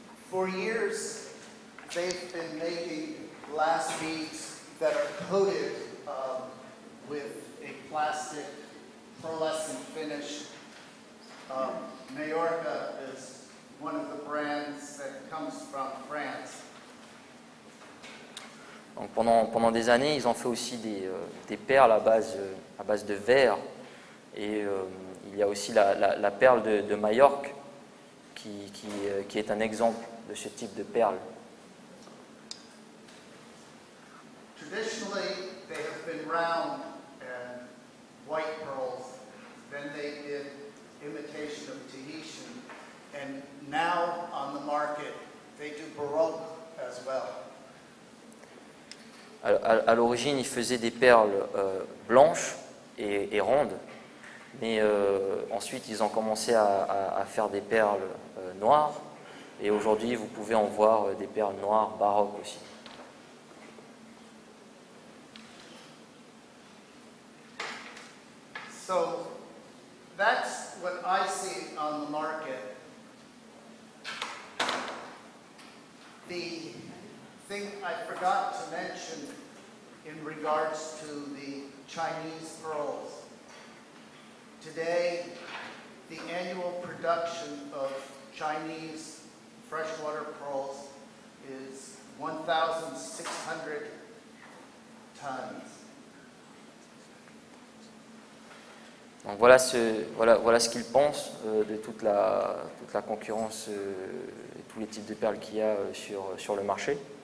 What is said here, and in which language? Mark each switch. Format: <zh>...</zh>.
<en>For years, they've been making glass beads that are coated with a plastic pearlescent finish. Majorca is one of the brands that comes from France.</en> <fr>Donc pendant des années, ils ont fait aussi des perles à base de verre. Et il y a aussi la perle de Majorque qui est un exemple de ce type de perle.</fr> <en>Traditionally, they have been round and white pearls. Then they did imitation of Tahitian. And now on the market, they do Baroque as well.</en> <fr>À l'origine, ils faisaient des perles blanches et rondes. Mais ensuite, ils ont commencé à faire des perles noires. Et aujourd'hui, vous pouvez en voir des perles noires baroques aussi.</fr> <en>So that's what I see on the market. The thing I forgot to mention in regards to the Chinese pearls. Today, the annual production of Chinese freshwater pearls is 1,600 tons.</en> <fr>Donc voilà ce qu'ils pensent de toute la concurrence et tous les types de perles qu'il y a sur le marché.</fr>